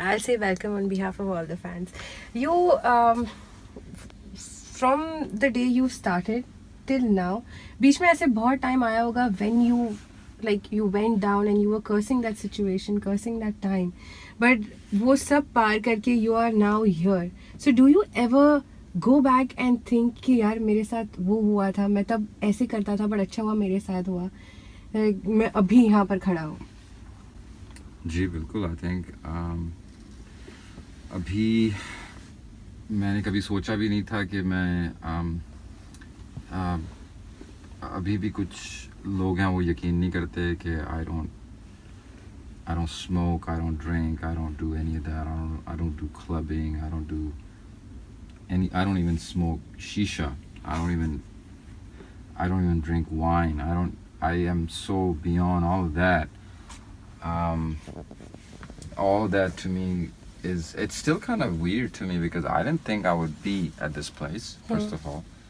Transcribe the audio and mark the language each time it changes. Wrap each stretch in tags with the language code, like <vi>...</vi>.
<en>I'll say welcome on behalf of all the fans. You, from the day you started till now,</en> <hi>बीच में ऐसे बहुत time आया होगा</hi> <en>when you like you went down and you were cursing that situation, cursing that time, but</en> <hi>वो सब पार करके</hi> <en>you are now here. So do you ever go back and think</en> <hi>कि यार मेरे साथ वो हुआ था, मैं तब ऐसे करता था, but अच्छा हुआ मेरे साथ हुआ, मैं अभी यहाँ पर खड़ा हूँ? जी बिल्कुल.</hi> <en>I think</en> <hi>अभी मैंने कभी सोचा भी नहीं था कि मैं अभी भी कुछ लोग हैं वो यकीन नहीं करते कि</hi> <en>I don't smoke, I don't drink, I don't do any of that. I don't do clubbing, I don't even smoke shisha. I don't even drink wine. I am so beyond all of that. All of that to me it's still kind of weird to me because I didn't think I would be at this place, first of all.</en>